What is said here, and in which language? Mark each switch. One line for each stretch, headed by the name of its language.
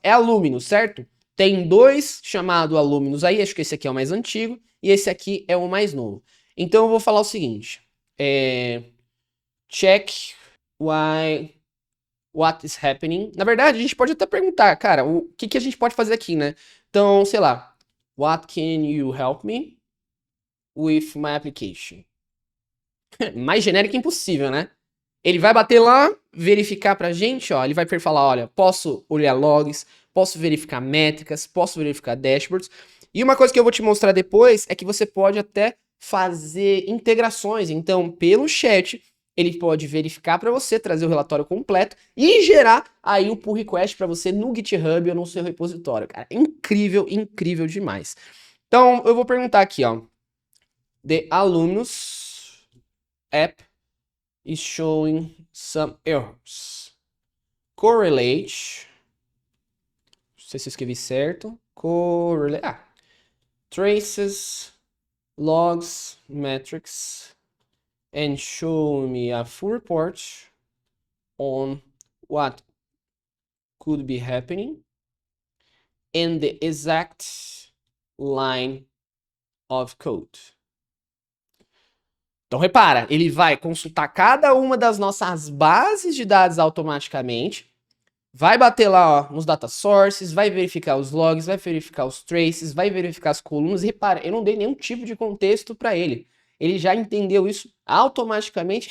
Portuguese: É Aluminous, certo? Tem 2 chamado Aluminous aí, acho que esse aqui é o mais antigo e esse aqui é o mais novo. Então eu vou falar o seguinte,
English: check what is happening.
Portuguese: Na verdade, a gente pode até perguntar, cara, o que a gente pode fazer aqui, né? Então, sei lá,
English: what can you help me with my application?
Portuguese: Mais genérico impossível, né? Ele vai bater lá, verificar pra gente, ó, ele vai falar, olha, posso olhar logs, posso verificar métricas, posso verificar dashboards. E uma coisa que eu vou te mostrar depois é que você pode até fazer integrações. Então, pelo chat, ele pode verificar para você, trazer o relatório completo e gerar aí o pull request para você no GitHub ou no seu repositório, cara. Incrível demais. Então, eu vou perguntar aqui, ó.
English: The Aluminous app is showing some errors. Correlate.
Portuguese: Não sei se eu escrevi certo.
English: Correlate. Traces, logs, metrics, and show me a full report on what could be happening and the exact line of code.
Portuguese: Então repara, ele vai consultar cada uma das nossas bases de dados automaticamente, vai bater lá, ó, nos data sources, vai verificar os logs, vai verificar os traces, vai verificar as colunas. E repara, eu não dei nenhum tipo de contexto para ele. Ele já entendeu isso automaticamente.